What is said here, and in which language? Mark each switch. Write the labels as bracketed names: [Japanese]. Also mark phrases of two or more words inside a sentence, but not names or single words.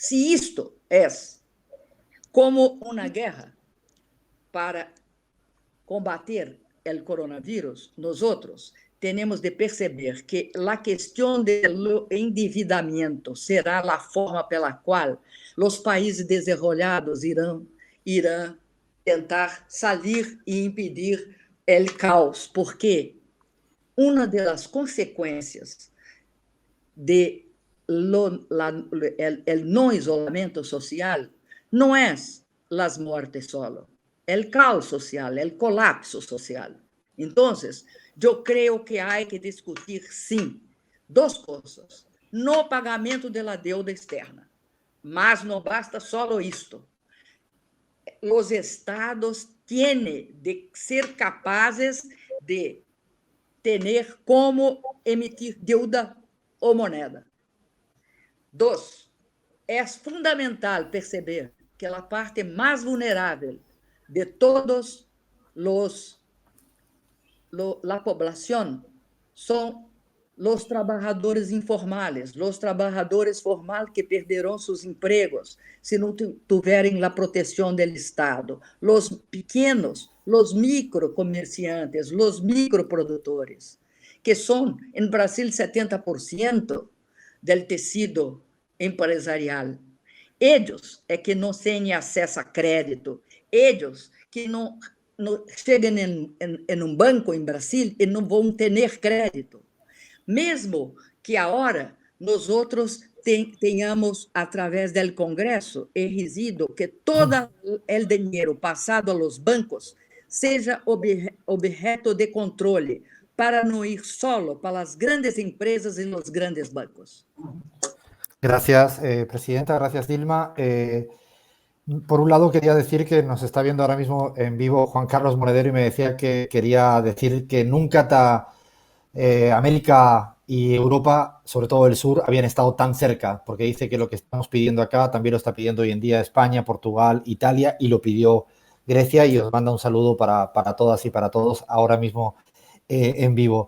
[Spanish] Si esto es como una guerra para combater el coronavirus, nosotros tenemos de perceber que la cuestión del endividamiento será la forma pela cual los países desarrollados irán tentar salir y impedir el caos, porque una de las consecuencias de el no isolamiento social no es las muertes solo, el caos social, el colapso social. Entonces, yo creo que hay que discutir, [Portuguese] sim, duas coisas. No pagamento da deuda externa, mas não basta só isto. Os estados têm de ser capazes de ter como emitir deuda ou moneda. 2, é fundamental perceber que a parte mais vulnerável de todos [Spanish] la población son los trabajadores informales, los trabajadores formales que perderán sus empleos si no tuvieran la protección del Estado, los pequeños, los microcomerciantes, los microproductores, que son en Brasil 70% del tejido empresarial. [Portuguese] Ellos é que não têm acesso a crédito, ellos que não chegam em um banco em Brasil e não vão ter crédito. Mesmo que agora nós outros tenhamos, através do Congresso, exigido que todo o dinheiro passado aos bancos seja objeto de controle, para não ir solo para as grandes empresas e os grandes bancos. [Spanish] Gracias, Presidenta. Gracias, Dilma. Por un lado, quería decir que nos está viendo ahora mismo en vivo Juan Carlos Monedero y me decía que quería decir que nunca América y Europa, sobre todo el sur, habían estado tan cerca, porque dice que lo que estamos pidiendo acá también lo está pidiendo hoy en día España, Portugal, Italia, y lo pidió Grecia, y os manda un saludo para todas y para todos ahora mismo en vivo.